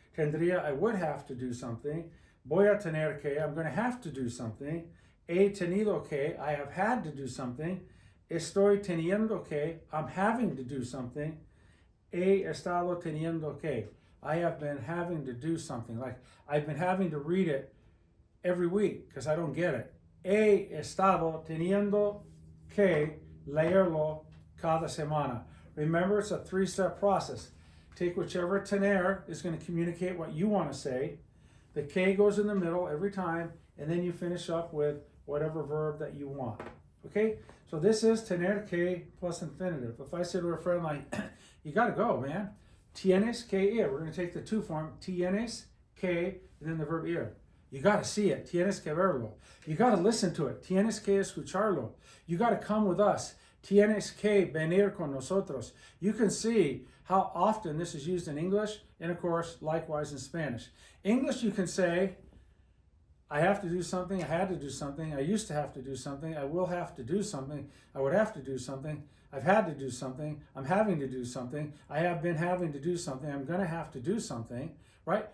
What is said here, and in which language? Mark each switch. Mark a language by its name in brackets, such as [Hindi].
[English] Tendría, I would have to do something. Voy a tener que, I'm going to have to do something. He tenido que, I have had to do something. estoy teniendo que, I'm having to do something. He estado teniendo que, I have been having to do something. Like I've been having to read it every week because I don't get it. [Spanish] He estado teniendo que leerlo cada semana. [English] Remember, it's a three-step process. Take whichever tener is going to communicate what you want to say. The que goes in the middle every time, and then you finish up with whatever verb that you want. Okay? So this is tener que plus infinitive. If I say to a friend like, you got to go, man. [Spanish] Tienes que ir. [English] We're going to take the to form. Tienes que, and then the verb ir. You got to see it. [Spanish] Tienes que verlo. [English] You got to listen to it. [Spanish] Tienes que escucharlo. [English] You got to come with us. [Spanish] Tienes que venir con nosotros. [English] You can see how often this is used in English, and of course, likewise in Spanish. English, you can say, I have to do something, I had to do something, I used to have to do something, I will have to do something, I would have to do something, I've had to do something, I'm having to do something, I have been having to do something, I'm going to have to do something, right?